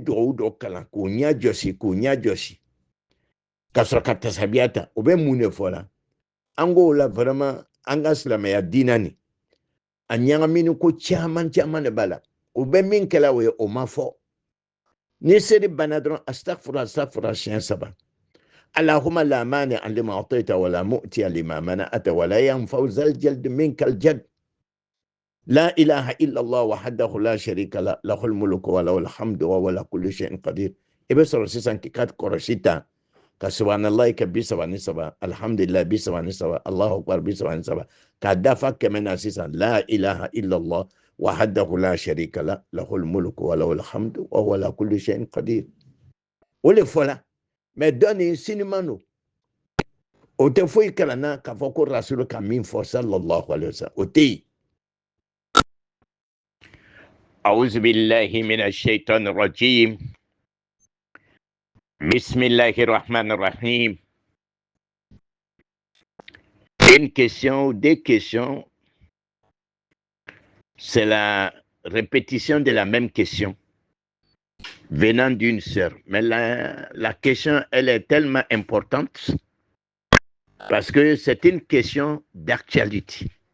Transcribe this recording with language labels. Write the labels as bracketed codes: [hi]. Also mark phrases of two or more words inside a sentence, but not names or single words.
[bm] dugawu dɔ kalan k'o ɲɛ jɔsi ka sɔrɔ ka tasabiya ta o bɛ mun de fɔ la an k'o la vraiment an ka silamɛya diinɛ nin a ɲagamini ko caman de b'a la o bɛ min kɛla o ye o ma fɔ ni seri banna dɔrɔn astaghfirullah siɲɛ 3 [ar] اللهم لا مانع لما أعطيت ولا معطي لما منعت ولا ينفع ذا الجد منك الجد. لا إله إلا الله وحده لا شريك له, له الملك وله الحمد وهو على كل شيء قدير. [bm] I bɛ sɔrɔ sisan k'i ka kɔlɔsi ta ka subhanallah kɛ 33 alhamdulillah 33 [ar] الله أكبر [bm] 33 k'a dafa 100 na sisan [ar] لا إله إلا الله وحده لا شريك له له الملك وله الحمد وهو على كل شيء قدير. [bm] O le fɔla mais dɔ nin siniman don o tɛ foyi kalanna k'a fɔ ko rasulu ka min fɔ [ar] صلى الله عليه وسلم [bm] o tɛ yen. [ar] أعوذ بالله من الشيطان الرجيم بسم الله الرحمن الرحيم. [fr] Une question ou deux questions, c'est la répétition de la même question venant d'une sœur. Mais la question, elle est tellement importante parce que c'est une question d'actualité.